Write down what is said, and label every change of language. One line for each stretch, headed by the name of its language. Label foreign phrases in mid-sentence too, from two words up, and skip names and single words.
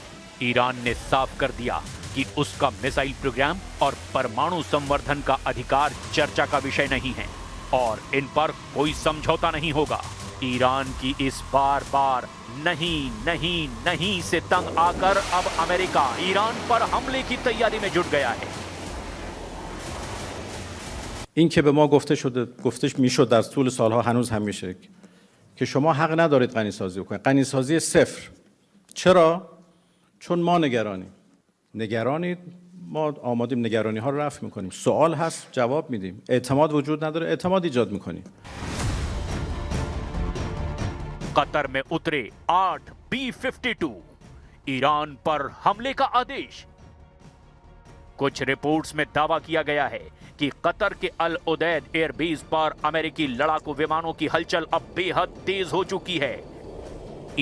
Hindi: ईरान ने साफ कर दिया कि उसका मिसाइल प्रोग्राम और परमाणु संवर्धन का अधिकार चर्चा का विषय नहीं है और इन पर कोई समझौता नहीं होगा। ईरान की इस बार बार नहीं नहीं नहीं से तंग आकर अब अमेरिका ईरान पर हमले की तैयारी में जुट गया है।
Persian: این که به ما گفتش میشد در طول سالها هنوز هم میشه که شما حق ندارید غنیسازی بکنید. غنیسازی صفر. چرا؟ چون ما نگرانید، ما آمادیم نگرانی ها رو رفع میکنیم. سوال هست جواب میدیم. اعتماد وجود نداره، اعتماد ایجاد میکنیم.
Hindi: कतर में उतरे 8 B-52, ईरान पर हमले का आदेश। कुछ रिपोर्ट्स में दावा किया गया है कि कतर के अल उदैद एयरबेस पर अमेरिकी लड़ाकू विमानों की हलचल अब बेहद तेज हो चुकी है।